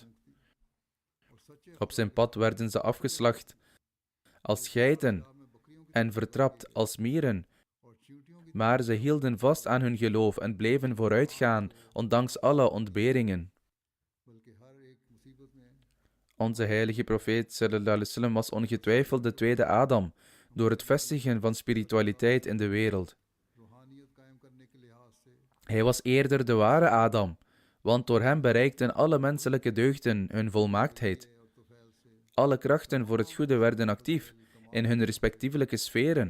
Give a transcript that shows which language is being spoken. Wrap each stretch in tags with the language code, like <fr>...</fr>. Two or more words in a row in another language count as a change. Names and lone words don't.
<nl>Op zijn pad werden ze afgeslacht als geiten en vertrapt als mieren, maar ze hielden vast aan hun geloof en bleven vooruitgaan, ondanks alle ontberingen. Onze heilige profeet</nl> <ar>صلى الله عليه وسلم</ar> <nl>was ongetwijfeld de tweede Adam, door het vestigen van spiritualiteit in de wereld. Hij was eerder de ware Adam, want door hem bereikten alle menselijke deugden hun volmaaktheid. Alle krachten voor het goede werden actief in hun respectievelijke sferen.</nl>